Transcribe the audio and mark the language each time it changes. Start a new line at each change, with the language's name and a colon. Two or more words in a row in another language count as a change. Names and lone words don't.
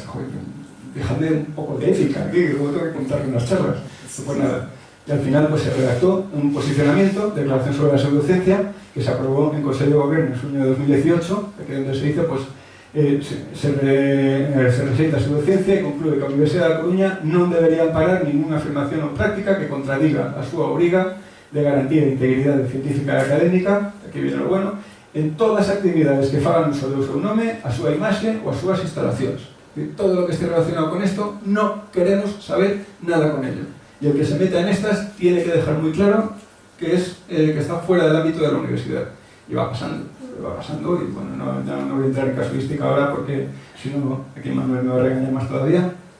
Spanish: Joder, dejadme un poco de ética aquí, que luego tengo que contar unas charlas. Pues nada. Y al final pues, se redactó un posicionamiento, declaración sobre la pseudociencia, que se aprobó en Consejo de Gobierno en junio de 2018, aquí donde se dice, pues,
Galician: se rexeita a pseudociencia
Spanish: y concluye que la Universidad de La Coruña
Galician: non debería amparar ninguna afirmación ou práctica que contradiga a súa obriga de garantía de integridade científica e académica,
Spanish: aquí viene lo bueno,
Galician: en todas as actividades que fagan uso do seu nome, a súa imaxe ou as súas instalacións.
Spanish: Todo lo que esté relacionado con esto, no queremos saber nada con ello. Y el que se meta en estas tiene que dejar muy claro que está fuera del ámbito de la universidad. Y va pasando y bueno, no voy a entrar en casuística ahora porque si no, aquí Manuel me va a regañar más todavía.